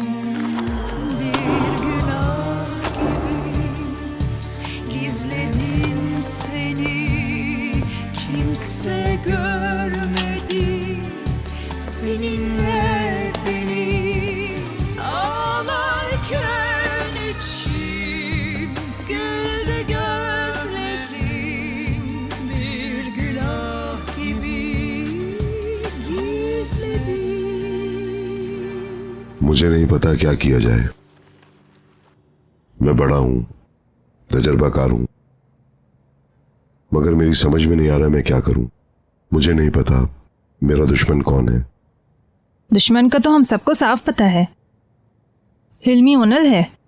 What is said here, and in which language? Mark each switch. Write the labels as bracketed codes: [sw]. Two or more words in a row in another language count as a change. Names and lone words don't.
[tr] Bir günah gibi gizledim görmedim seninle beni ağlarken içim güldü gözlerim bir günah gibi gizledim. [hi] मुझे नहीं पता क्या किया जाए। मैं बड़ा हूं, तजर्बाकार हूं, मगर मेरी समझ में नहीं आ रहा मैं क्या करूं। मुझे नहीं पता मेरा दुश्मन कौन है। दुश्मन का तो हम सबको साफ पता है, हिल्मी ओनल है।